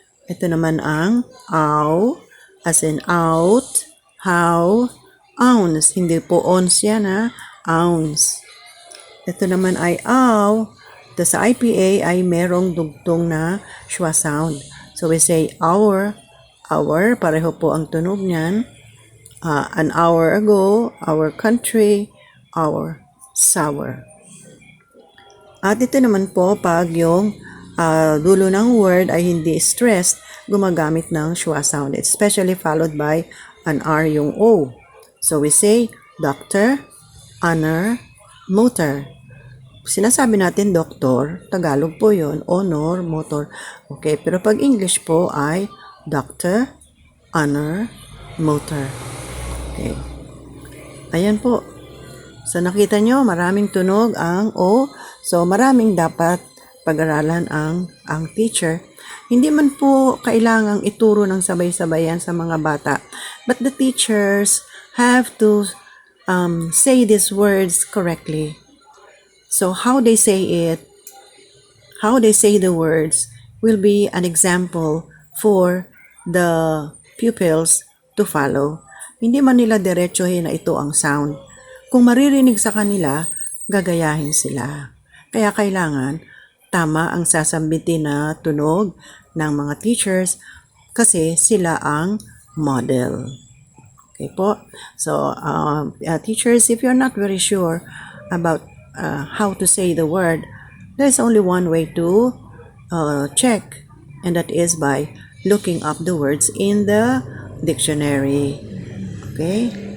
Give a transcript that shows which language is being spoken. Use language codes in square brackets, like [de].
[tl] Ito naman ang ow, as in out, how, ounce. Hindi po ounce yan ha, ounce. Ito naman ay ow. Ito sa IPA ay merong dugtong na schwa sound. [en] So we say our, [tl] pareho po ang tunog niyan. [en] An hour ago, our country, our sour. [tl] At ito naman po, pag yung dulo ng word ay hindi stressed, gumagamit ng schwa sound. [en] It's especially followed by an R yung O. So we say, doctor, honor, motor. [tl] Sinasabi natin doctor, Tagalog po yun, honor, motor. Okay, pero pag English po ay doctor, honor, motor. Okay. Ayan po. So, nakita nyo, maraming tunog ang O. So, maraming dapat pag-aralan ang teacher. Hindi man po kailangang ituro ng sabay-sabayan sa mga bata. [en] But the teachers have to say these words correctly. So, how they say it, how they say the words will be an example for the pupils to follow. [tl] Hindi man nila diretsohin na ito ang sound. Kung maririnig sa kanila, gagayahin sila. Kaya kailangan tama ang sasambitin na tunog ng mga teachers kasi sila ang model. Okay po? [en] So, teachers, if you're not very sure about how to say the word, there's only one way to check, and that is by looking up the words in the dictionary. Okay?